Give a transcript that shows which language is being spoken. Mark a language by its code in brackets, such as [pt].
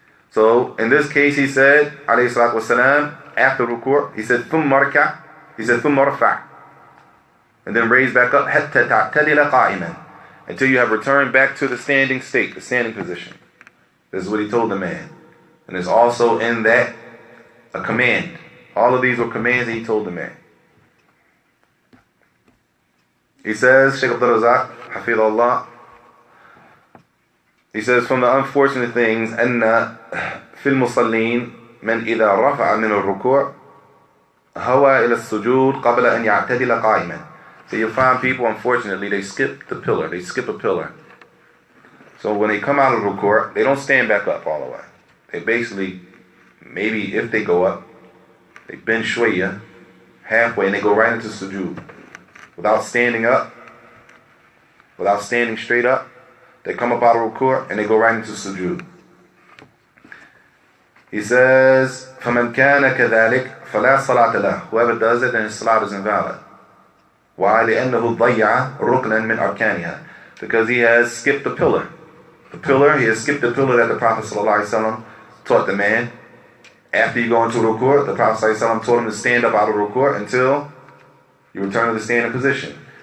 [en] So in this case, he said, alayhi salatu wasalam, after ruku', he said, [ar] "Thumma rka'," [en] he said, [ar] "Thumma rfa'," [en] and then raise back up, [ar] "Hatta ta'tadila qa'iman," [en] until you have returned back to the standing state, the standing position. This is what he told the man. And there's also in that a command. All of these were commands that he told the man. He says, Shaykh Abdul Razak, Hafidhullah, he says, from the unfortunate things, [ar] أن في المصلين من إذا رفع من الركوع هوى إلى السجود قبل أن يعتدل قائما. [en] So you'll find people, unfortunately, they skip the pillar. They skip a pillar. So when they come out of ruku', they don't stand back up all the way. They basically, maybe if they go up, they bend shwaya halfway and they go right into sujood. Without standing up, without standing straight up, they come up out of ruku' and they go right into sujood. He says, [ar] فَمَنْ كَانَ كَذَلِكَ فَلَا صَلَاةَ لَهُ. [en] Whoever does it, then his salat is invalid. Why? [ar] لِأَنَّهُ ضَيَّعَ رُكْنًا مِنْ أَرْكَانِهَا. [en] Because he has skipped the pillar. The pillar, he has skipped the pillar that the Prophet ﷺ taught the man. After you go into ruku', the Prophet ﷺ told him to stand up out of ruku' until you return to the standing position.